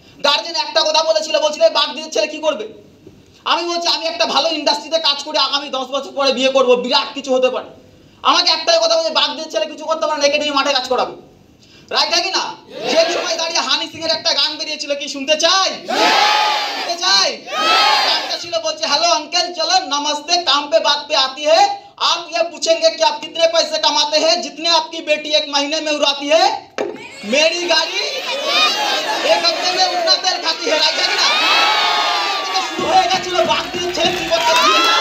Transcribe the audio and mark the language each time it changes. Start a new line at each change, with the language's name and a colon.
Bangla: Guardian একটা কথা বলেছিল, বলছিল বাঘ দিয়ে ছেলে কি করবে? আমি বলছি আমি একটা ভালো ইন্ডাস্ট্রিতে কাজ করি, আগামী 10 বছর পরে বিয়ে করবো, বিরাট কিছু হতে পারে। আমাকে একটাই কথা বলছে, বাঘ দিয়ে ছেলে কিছু করতে পারে না, একে নিয়ে মাঠে কাজ করাবে, রাইট কি না? যে সময় দাঁড়িয়ে হানি সিং এর একটা গান বেরিয়েছিল, কি শুনতে চাই? শুনতে চাই? গানটা ছিল বলছে,
Hindi: हेलो अंकल चलो नमस्ते, काम पे बात पे आती है, आप ये पूछेंगे कि आप कितने पैसे कमाते हैं, जितने आपकी बेटी 1 महीने में उड़ाती है, मेरी गाड़ी 1 हफ्ते में उतना तेल खाती है, राइट है ना? शुरू हो
Bangla: গেছিল বাঘ দিয়ে ছেলে কি করতে পারে।